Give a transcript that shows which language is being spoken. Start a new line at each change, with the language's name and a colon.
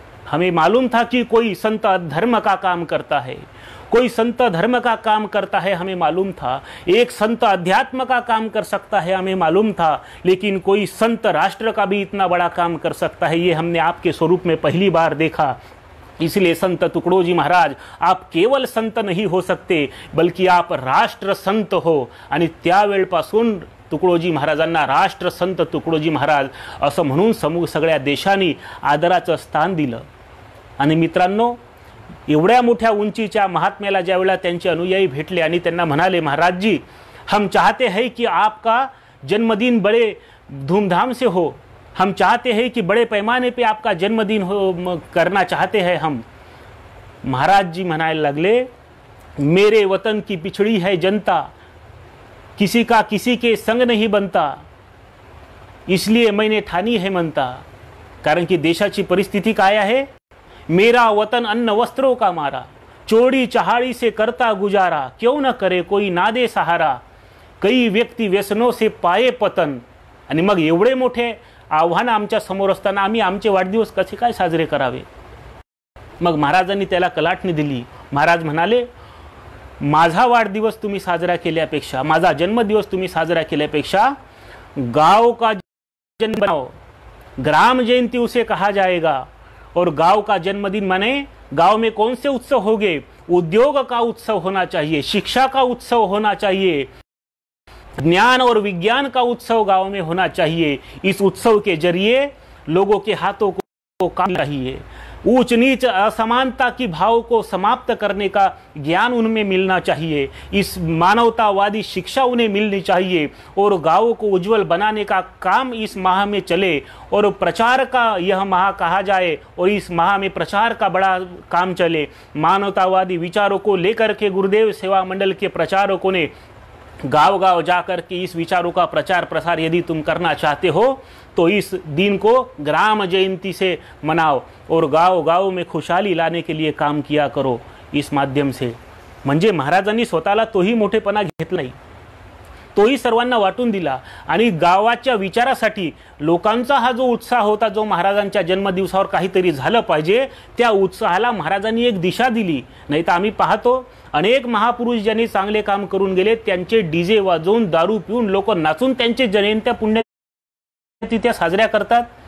Hindi: हमें मालूम था कि कोई संत धर्म का काम करता है, कोई संत धर्म का काम करता है, हमें मालूम था। एक संत अध्यात्म का काम कर सकता है, हमें मालूम था। लेकिन कोई संत राष्ट्र का भी इतना बड़ा काम कर सकता है, ये हमने आपके स्वरूप में पहली बार देखा। इसलिए संत तुकडोजी महाराज, आप केवल संत नहीं हो सकते, बल्कि आप राष्ट्र संत हो।
Marathi: आणि त्यावेळपासून तुकडोजी महाराजांना राष्ट्रसंत तुकडोजी महाराज असं म्हणून सगळ्या देशांनी आदराचं स्थान दिलं। आणि मित्रांनो, एवढ्या मोठ्या उंचीच्या महात्म्याला ज्यावेळेला त्यांचे अनुयायी भेटले आणि त्यांना म्हणाले,
Hindi: महाराज जी, हम चाहते हैं कि आपका जन्मदिन बड़े धूमधाम से हो, हम चाहते हैं कि बड़े पैमाने पे आपका जन्मदिन हो करना चाहते हैं हम। महाराज जी
Marathi: म्हणायला लागले,
Hindi: मेरे वतन की पिछड़ी है जनता, किसी का किसी के संग नहीं बनता, इसलिए मैंने ठानी है मनता।
Marathi: कारण की देशाची परिस्थिती काय आहे,
Hindi: मेरा वतन अन्न वस्त्रों का मारा, चोरी चहाड़ी से करता गुजारा, क्यों न करे कोई ना दे सहारा, कई व्यक्ती व्यसनों से पाये पतन।
Marathi: आणि मग एवढे मोठे आव्हान आमच्या समोर असताना आम्ही आमचे वाढदिवस कसे काय साजरे करावे? मग महाराजांनी त्याला कलाटणी दिली। महाराज म्हणाले, माझा वाढदिवस तुम्ही साजरा केल्यापेक्षा, माझा जन्मदिवस तुम्ही साजरा केल्यापेक्षा
Hindi: गांव का जन्म बनाओ, ग्राम जयंती उसे कहा जाएगा। और गांव का जन्मदिन माने गांव में कौन से उत्सव होंगे? उद्योग का उत्सव होना चाहिए, शिक्षा का उत्सव होना चाहिए, ज्ञान और विज्ञान का उत्सव गांव में होना चाहिए। इस उत्सव के जरिए लोगों के हाथों को काम चाहिए, ऊंच नीच असमानता की भाव को समाप्त करने का ज्ञान उनमें मिलना चाहिए, इस मानवतावादी शिक्षा उन्हें मिलनी चाहिए और गांवों को उज्जवल बनाने का काम इस माह में चले और प्रचार का यह माह कहा जाए और इस माह में प्रचार का बड़ा काम चले। मानवतावादी विचारों को लेकर के गुरुदेव सेवा मंडल के प्रचारकों ने गांव गांव जाकर के इस विचारों का प्रचार प्रसार यदि तुम करना चाहते हो तो इस दिन को ग्राम जयंती से मनाओ और गांव गांव में खुशहाली लाने के लिए काम किया करो इस माध्यम से।
Marathi: म्हणजे महाराजांनी स्वतःला तोही मोठेपणा घेतला नाही, तोही सर्वांना वाटून दिला आणि गावाच्या विचारासाठी लोकांचा हा जो उत्साह होता, जो महाराजांच्या जन्मदिवसावर काहीतरी झालं पाहिजे, त्या उत्साहाला महाराजांनी एक दिशा दिली। नाही तर आम्ही पाहतो अनेक महापुरुष ज्यांनी चांगले काम करून गेले त्यांचे डीजे वाजवून दारू पिऊन लोक नाचून त्यांचे जयंत्या पुण्यतिथ्या साजऱ्या करतात।